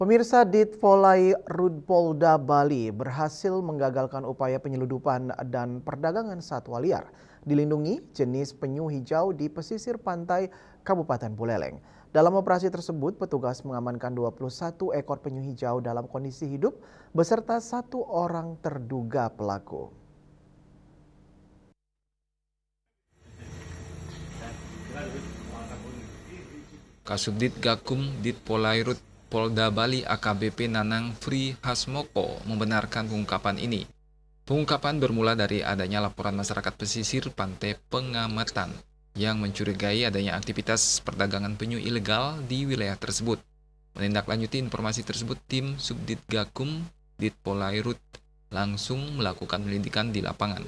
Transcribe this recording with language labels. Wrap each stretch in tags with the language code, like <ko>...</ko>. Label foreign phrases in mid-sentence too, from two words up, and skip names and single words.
<id>Pemirsa Ditpolai Polda Bali berhasil menggagalkan upaya penyeludupan dan perdagangan satwa liar dilindungi jenis penyu hijau di pesisir pantai Kabupaten Buleleng. Dalam operasi tersebut, petugas mengamankan 21 ekor penyu hijau dalam kondisi hidup beserta satu orang terduga pelaku. Kasubdit Gakum Ditpolai Polda Bali AKBP Nanang Fri Hasmoko membenarkan pengungkapan ini. Pengungkapan bermula dari adanya laporan masyarakat pesisir pantai Pengamatan yang mencurigai adanya aktivitas perdagangan penyu ilegal di wilayah tersebut. Menindaklanjuti informasi tersebut, tim Subdit Gakum Ditpolai langsung melakukan penyelidikan di lapangan.</id>